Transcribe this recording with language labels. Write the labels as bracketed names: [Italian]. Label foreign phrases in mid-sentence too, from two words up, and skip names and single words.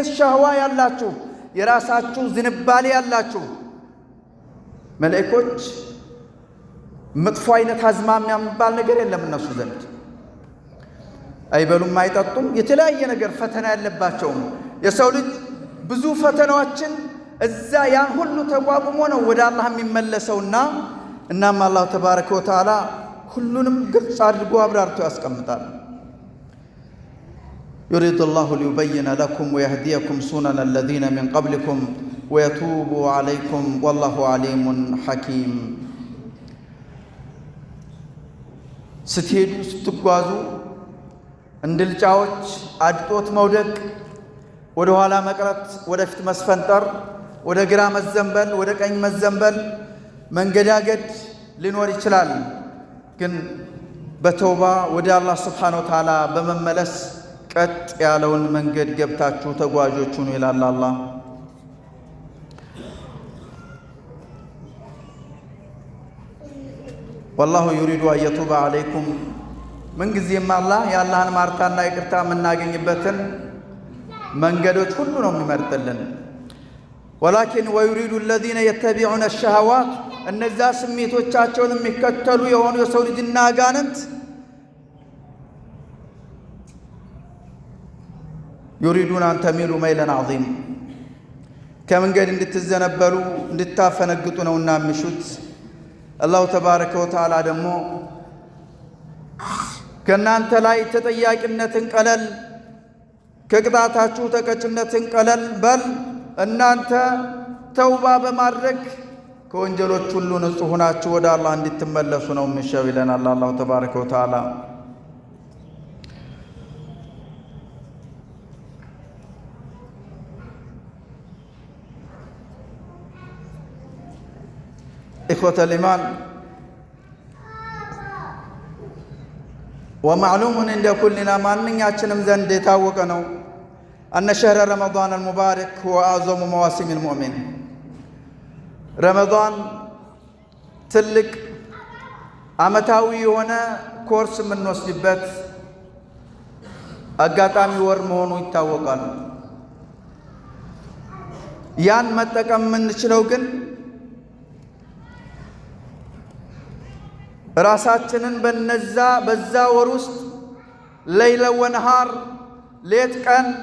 [Amharic] ሻህዋ ያላችሁ የራሳችሁ ዝንባሌ ያላችሁ መላእክቶች መጥፎ አይነት አዝማሚያ የሚባል ነገር የለም እነሱ ዘንድ አይበሉም አይጠጡም የተለያየ ነገር ፈተና ያለባቸው የሰው ልጅ ብዙ ፈተናዎችን እዛ ያን ሁሉ ተቋቁሞ ነው ወደ አላህ የሚመለሰውና እናም አላህ [Arabic] تبارك وتعالى [Amharic] ሁሉንም ግልጽ አድርጎ አብራርቶ ያስቀምጣል يريد الله ليبين لكم ويهديكم سنن الذين من قبلكم ويتوب عليكم والله عليم حكيم ስትሄዱ ስትጓዙ እንድልጫዎች አድጦት መውደቅ ወደ ኋላ መቅረት ወደፊት መስፈንጠር ወደ ግራ መዘንበል ወደ ቀኝ መዘንበል መንገዳገድ ሊኖር ይችላል ግን በተውባ ወደ አላህ [Arabic] سبحانه وتعالى [Amharic] በመመለስ ቀጥ ያለውን መንገድ ገብታችሁ ተጓዦች ሁኑ ይላል አላህ [Arabic] والله يريد أن يتوب عليكم من [Amharic] ጊዜም አላህ ያላህን ማርታና ይቅርታ የምናገኝበትን መንገዶች ሁሉ ነው የሚመርጥልን [Arabic] ولكن ويريد الذين يتبعون الشهوات [Amharic] እነዛ ስሜቶቻቸውን የሚከተሉ የሆኑ የሰው ልጅና አጋንንት [Arabic] يريدون أن تميلوا ميلا عظيما [Amharic] ከመንገድ እንድትዘነበሉ እንድታፈነግጡ ነውና ምሹት አላሁ [Arabic] تبارك وتعالى [Amharic] ደግሞ ከናንተ ላይ ተጠያቂነትን ቀለል ከቅጣታችሁ ተቀጭነትን ቀለል በል እናንተ ተውባ በማድረግ ከወንጀሎች ሁሉ ንጹህ ሆናችሁ ወደ አላህ እንድትመለሱ ነው የሚሻው ይለናል አላሁ [Arabic] تبارك وتعالى። إخوة الإيمان ومعلوم عند كلنا [Amharic] ማንኛችንም ዘንድ የታወቀ ነው [Arabic] أن شهر رمضان المبارك هو أعظم مواسم المؤمن [Amharic] رمضان ትልቅ ዓመታዊ የሆነ ኮርስ የምንወስድበት አጋጣሚ ወር መሆኑ ይታወቃል። ያን መጠቀም የምንችለው ግን ራሳችንን በዛ ወር ውስጥ [Arabic] ليل ونهار [Amharic] ሌት ቀን